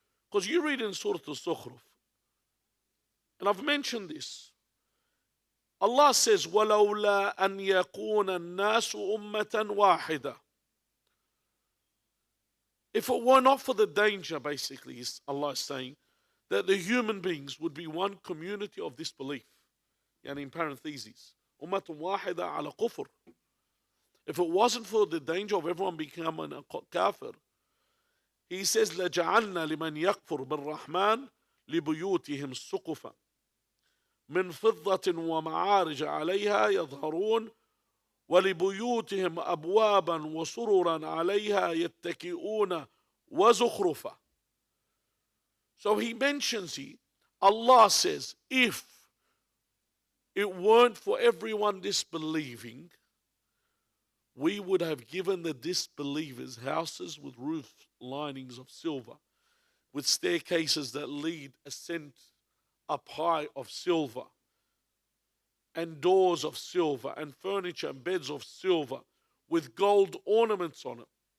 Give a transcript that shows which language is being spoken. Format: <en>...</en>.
<en>Because you read in Surah Al-Zukhruf, and I've mentioned this, Allah says,</en> <ar>وَلَوْلَا أَنْ يَكُونَ النَّاسُ أُمَّةً وَاحِدًا.</ar> <en>If it were not for the danger, basically, Allah is saying, that the human beings would be one community of disbelief.</en> <ar>Yani</ar> <en>in parentheses,</en> <ar>أُمَّةٌ وَاحِدًا عَلَى كُفْرٍ.</ar> <en>If it wasn't for the danger of everyone becoming a kafir, he says,</en> <ar>لَجَعَلْنَا لِمَنْ يَكْفُرْ بِالرَّحْمَنِ لِبُيُوتِهِمْ سُقُفًا من فضة ومعارج عليها يظهرون ولبيوتهم أبوابا وسررا عليها يتكئون وزخرفا.</ar> <en>So he mentions here, Allah says, if it weren't for everyone disbelieving, we would have given the disbelievers houses with roof linings of silver, with staircases that ascend up high of silver, and doors of silver, and furniture and beds of silver with gold ornaments on it.</en>